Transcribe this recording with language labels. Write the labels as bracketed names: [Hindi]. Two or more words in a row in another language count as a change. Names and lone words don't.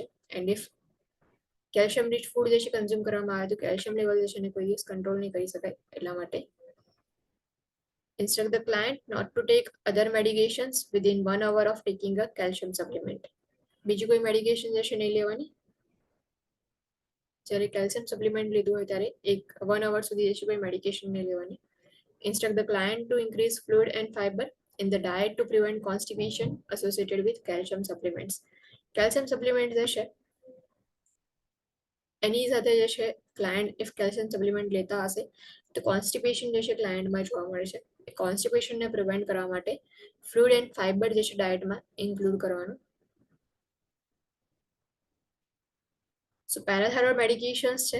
[English] and if calcium rich food [Gujarati] જે છે કન્ઝ્યુમ કરવામાં આવે તો [English] calcium level [Gujarati] જે છે એને કોઈ દિવસ કંટ્રોલ નહીં કરી શકાય. એટલા માટે [English] instruct the client not to take other medications within 1 hour of taking a calcium supplement. [Gujarati] બીજી કોઈ મેડિકેશન જે છે નહીં લેવાની. જ્યારે [English] calcium supplement [Gujarati] લીધું હોય ત્યારે 1 hour સુધી જે છે કોઈ મેડિકેશન નહીં લેવાની. [English] Instruct the client to increase fluid and fiber in the diet to prevent constipation associated with calcium supplements. calcium supplement [Gujarati] જે છે એની સાથે જે છે ક્લાયન્ટ [English] if calcium supplement [Gujarati] લેતા હશે તો કોન્સ્ટિપેશન જે છે ક્લાયન્ટમાં જોવા મળે છે. કોન્સ્ટિપેશનને પ્રિવેન્ટ કરવા માટે [English] fluid and fiber [Gujarati] જે છે ડાયટમાં ઇન્ક્લુડ કરવાનું. [English] so parathyroid medications [Gujarati] છે.